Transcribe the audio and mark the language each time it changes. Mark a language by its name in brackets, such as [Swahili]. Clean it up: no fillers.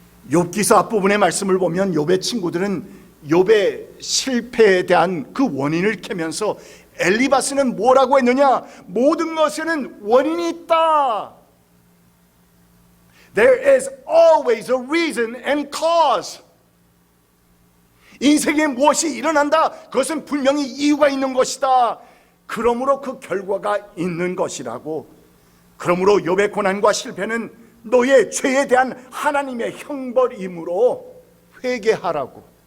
[Korean] 욥기서 앞부분의 말씀을 보면 욥의 친구들은 욥의 실패에 대한 그 원인을 캐면서 엘리바스는 뭐라고 했느냐? 모든 것에는 원인이 있다. [English] There is always a reason and cause. [Korean] 인생에 무엇이 일어난다, 그것은 분명히 이유가 있는 것이다. 그러므로 그 결과가 있는 것이라고. 그러므로 욥의 고난과 실패는 너의 죄에 대한 하나님의 형벌이므로 회개하라고.